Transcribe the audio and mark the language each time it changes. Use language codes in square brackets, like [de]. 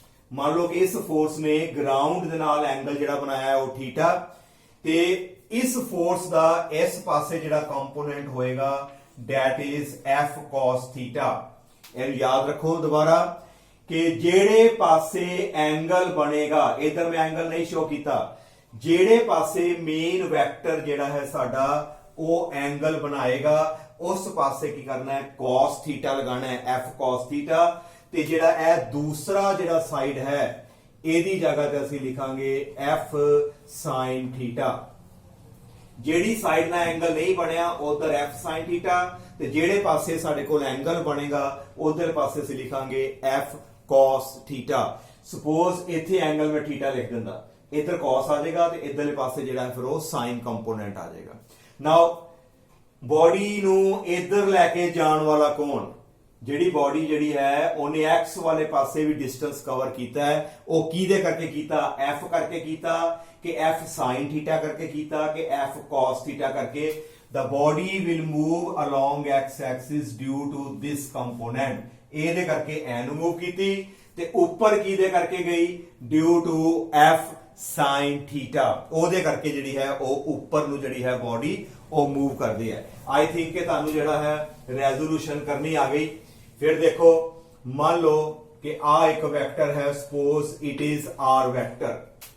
[pa] ਮੰਨ ਲਓ ਕਿ ਇਸ ਫੋਰਸ ਨੇ ਗਰਾਊਂਡ ਦੇ ਨਾਲ ਐਂਗਲ ਜਿਹੜਾ ਬਣਾਇਆ ਹੈ ਉਹ ਥੀਟਾ, ਤੇ ਇਸ ਫੋਰਸ ਦਾ ਇਸ ਪਾਸੇ ਜਿਹੜਾ ਕੰਪੋਨੈਂਟ ਹੋਏਗਾ [en] that is f cos theta। [pa] ਇਹ ਯਾਦ ਰੱਖੋ ਦੁਬਾਰਾ ਕਿ ਜਿਹੜੇ ਪਾਸੇ ਐਂਗਲ ਬਣੇਗਾ, ਇਧਰ ਮੈਂ ਐਂਗਲ ਨਹੀਂ ਸ਼ੋ ਕੀਤਾ, ਜਿਹੜੇ ਪਾਸੇ ਮੇਨ ਵੈਕਟਰ ਜਿਹੜਾ ਹੈ ਸਾਡਾ ਉਹ ਐਂਗਲ ਬਣਾਏਗਾ ਉਸ ਪਾਸੇ ਕੀ ਕਰਨਾ ਹੈ? cos theta ਲਗਾਣਾ ਹੈ, f cos theta। ਤੇ ਜਿਹੜਾ ਇਹ ਦੂਸਰਾ ਜਿਹੜਾ ਸਾਈਡ ਹੈ ਇਹਦੀ ਜਗ੍ਹਾ ਤੇ ਅਸੀਂ ਲਿਖਾਂਗੇ f sin theta। ਜਿਹੜੀ ਸਾਈਡ ਨਾਲ ਐਂਗਲ ਨਹੀਂ ਬਣਿਆ ਉਧਰ f sin θ, ਤੇ ਜਿਹੜੇ ਪਾਸੇ ਸਾਡੇ ਕੋਲ ਐਂਗਲ ਬਣੇਗਾ ਉਧਰ ਪਾਸੇ ਅਸੀਂ ਲਿਖਾਂਗੇ f cos θ। ਸਪੋਜ਼ ਇੱਥੇ ਐਂਗਲ ਮੈਂ θ ਲਿਖ ਦਿੰਦਾ, ਇੱਧਰ cos ਆ ਜਾਏਗਾ ਤੇ ਇੱਧਰਲੇ ਪਾਸੇ ਜਿਹੜਾ ਫਿਰ ਉਹ sin ਕੰਪੋਨੈਂਟ ਆ ਜਾਏਗਾ। ਨਾਓ ਬੋਡੀ ਨੂੰ ਇੱਧਰ ਲੈ ਕੇ ਜਾਣ ਵਾਲਾ ਕੌਣ? ਜਿਹੜੀ ਬੋਡੀ ਜਿਹੜੀ ਹੈ ਉਹਨੇ x ਵਾਲੇ ਪਾਸੇ ਵੀ ਡਿਸਟੈਂਸ ਕਵਰ ਕੀਤਾ ਹੈ, ਉਹ ਕਿਹਦੇ ਕਰਕੇ ਕੀਤਾ? f ਕਰਕੇ ਕੀਤਾ ਕਿ f sin θ ਕਰਕੇ ਕੀਤਾ ਕਿ f cos θ ਕਰਕੇ? [en] the body will move along x axis due to this component। [pa] ਇਹਦੇ ਕਰਕੇ ਐ ਨੂੰ ਮੂਵ ਕੀਤੀ ਤੇ ਉੱਪਰ ਕਿਹਦੇ ਕਰਕੇ ਗਈ? [en] due to f sin θ। [pa] ਉਹਦੇ ਕਰਕੇ ਜਿਹੜੀ ਹੈ ਉਹ ਉੱਪਰ ਨੂੰ ਜਿਹੜੀ ਹੈ ਬੋਡੀ ਉਹ ਮੂਵ ਕਰਦੀ ਹੈ। [en] I think [pa] ਕਿ ਤੁਹਾਨੂੰ ਜਿਹੜਾ ਹੈ ਰੈਜ਼ੋਲੂਸ਼ਨ ਕਰਨੀ ਆ ਗਈ। ਫਿਰ ਦੇਖੋ, ਮੰਨ ਲਓ ਕਿ ਆ ਇੱਕ ਵੈਕਟਰ ਹੈ, [en] Suppose it is r vector.